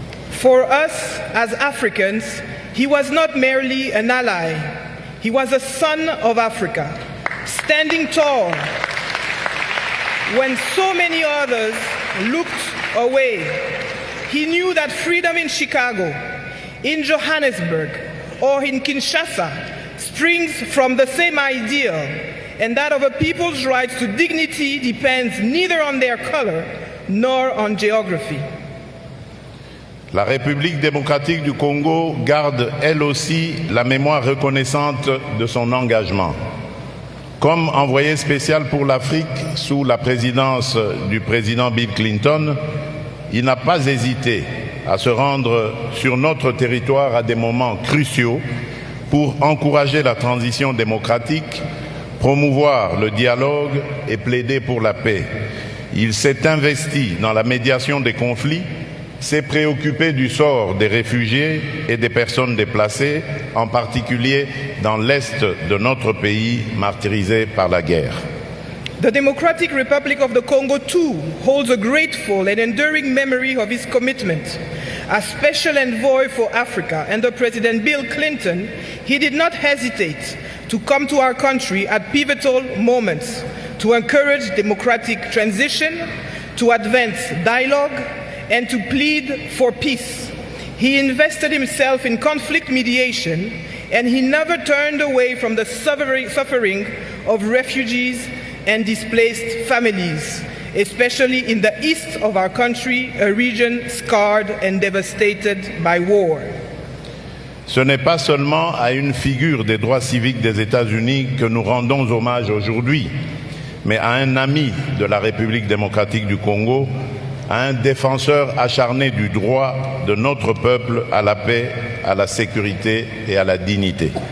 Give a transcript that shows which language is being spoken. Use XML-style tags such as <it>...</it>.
<en>For us as Africans, he was not merely an ally, he was a son of Africa, standing tall when so many others looked away. He knew that freedom in Chicago, in Johannesburg, or in Kinshasa springs from the same ideal, and that of a people's right to dignity depends neither on their color nor on geography.</en> <fr>La République démocratique du Congo garde elle aussi la mémoire reconnaissante de son engagement. Comme envoyé spécial pour l'Afrique sous la présidence du président Bill Clinton, il n'a pas hésité à se rendre sur notre territoire à des moments cruciaux pour encourager la transition démocratique, promouvoir le dialogue et plaider pour la paix. Il s'est investi dans la médiation des conflits, s'est préoccupé du sort des réfugiés et des personnes déplacées, en particulier dans l'est de notre pays martyrisé par la guerre.</fr> <en>The Democratic Republic of the Congo too holds a grateful and enduring memory of his commitment. As Special Envoy for Africa under President Bill Clinton, he did not hesitate to come to our country at pivotal moments to encourage democratic transition, to advance dialogue, and to plead for peace. He invested himself in conflict mediation, and he never turned away from the suffering of refugees and displaced families, especially in the east of our country, a region scarred and devastated by war.</en> <fr>Ce n'est pas seulement à une figure des droits civiques des États-Unis que nous rendons hommage aujourd'hui, mais à un ami de la République démocratique du Congo, à un défenseur acharné du droit de notre peuple à la paix, à la sécurité et à la dignité.</fr>